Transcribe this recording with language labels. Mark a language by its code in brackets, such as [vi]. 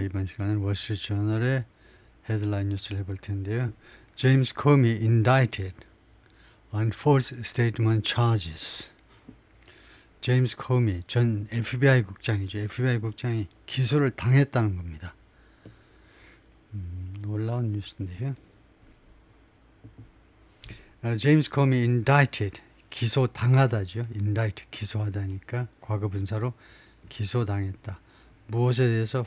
[ko] 이번 시간은 월스트리트저널의 헤드라인 뉴스를 해볼 텐데요. [en] 제임스 코미 indicted on false statement charges. [ko] 제임스 코미 전 FBI 국장이죠. FBI 국장이 기소를 당했다는 겁니다. 놀라운 뉴스인데요. 제임스 코미 indicted, 기소당하다죠. indict, 기소하다니까 과거분사로 기소당했다. 무엇에 대해서?